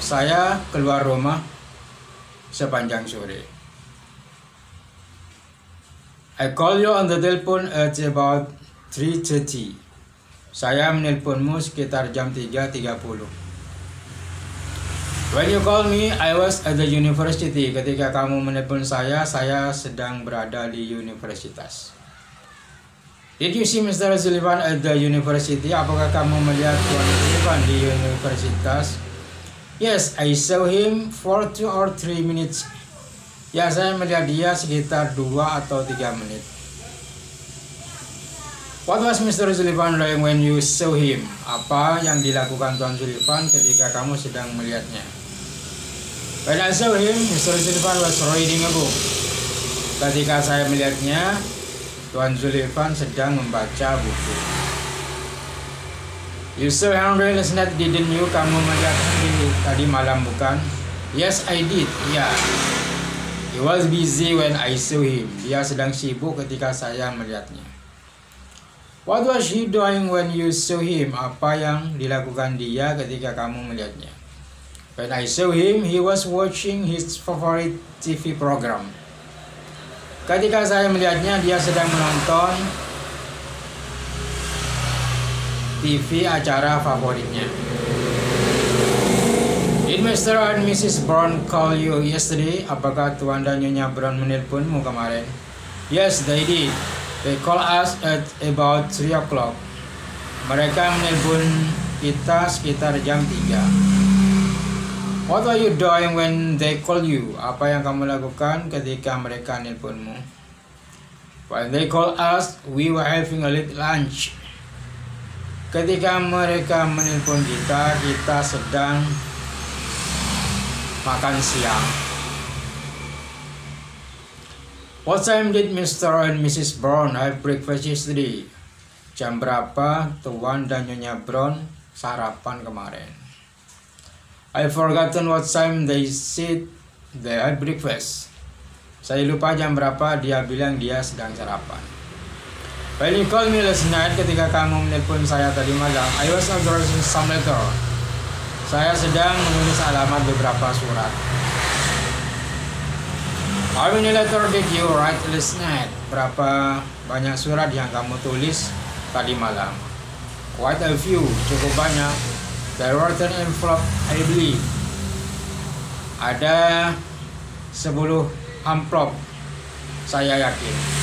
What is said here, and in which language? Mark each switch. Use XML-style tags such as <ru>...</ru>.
<id>Saya keluar rumah sepanjang sore.</id> <en>I called you on the telephone at about 3:30.</en> <id>Saya menelponmu sekitar jam 3:30.</id> <en>When you called me, I was at the university.</en> <id>Ketika kamu menelpon saya sedang berada di universitas.</id> <en>Did you see Mr. Sullivan at the university?</en> <id>Apakah kamu melihat Tuan Sullivan di universitas?</id> <en>Yes, I saw him for 2 or 3 minutes.</en> <id>Ya, saya melihat dia sekitar 2 atau 3 menit.</id> <en>What was Mr. Sullivan doing when you saw him?</en> <id>Apa yang dilakukan Tuan Sullivan ketika kamu sedang melihatnya?</id> <en>When I saw him, Mr. Sullivan was reading a book.</en> <id>Ketika saya melihatnya, Tuan Sullivan sedang membaca buku.</id> <en>You saw Henry last night, didn't you?</en> <id>Kamu melihat Henry tadi malam, bukan?</id> <en>Yes, I did. Ya. He was busy when I saw him.</en> <id>Dia sedang sibuk ketika saya melihatnya.</id> <en>What was he doing when you saw him?</en> <id>Apa yang dilakukan dia ketika kamu melihatnya?</id> <en>When I saw him, he was watching his favorite TV program.</en> <id>Ketika saya melihatnya, dia sedang menonton TV acara favoritnya.</id> <en>Did Mr. and Mrs. Brown call you yesterday?</en> <id>Apakah Tuan dan Nyonya Brown menelponmu kemarin?</id> <en>Yes, they did. They call us at about 3 o'clock.</en> <id>Mereka menelpon kita sekitar jam 3.</id> <en>What are you doing when they call you?</en> <id>Apa yang kamu lakukan ketika mereka nelponmu?</id> <en>When they call us, we were having a late lunch.</en> <id>Ketika mereka menelpon kita, kita sedang makan siang.</id> <en>What time did Mr. and Mrs. Brown have breakfast yesterday?</en> <id>Jam berapa Tuan dan Nyonya Brown sarapan kemarin?</id> <en>I've forgotten what time they said they had breakfast.</en> <id>Saya lupa jam berapa dia bilang dia sedang sarapan.</id> <en>When you called me last night,</en> <id>ketika kamu menelpon saya tadi malam,</id> <en>I was addressing some letter.</en> <id>Saya sedang menulis alamat beberapa surat.</id> <en>How many letter did you write last night?</en> <id>Berapa banyak surat yang kamu tulis tadi malam?</id> <en>Quite a few,</en> <id>cukup banyak.</id> <en>There were 10 envelope, I believe.</en> <id>Ada 10 amplop, saya yakin.</id>